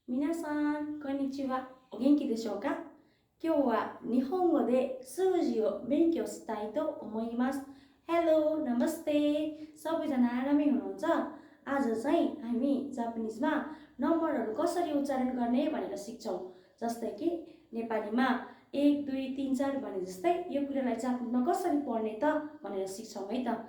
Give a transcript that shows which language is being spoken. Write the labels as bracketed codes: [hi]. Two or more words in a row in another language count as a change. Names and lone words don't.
[ja] 皆さん、こんにちは。お元気でしょうか？今日は日本語で数字を勉強したいと思います。Hello, Namaste. [ne] सबैजना आरामै हुनुहुन्छ? आज चाहिँ हामी जापानिजमा नम्बरहरू कसरी उच्चारण गर्ने भनेर सिक्छौँ। जस्तै कि नेपालीमा 1, 2, 3, 4 भने जस्तै यो कुरालाई जापानिजमा कसरी पढ्ने त भनेर सिक्छौँ है त।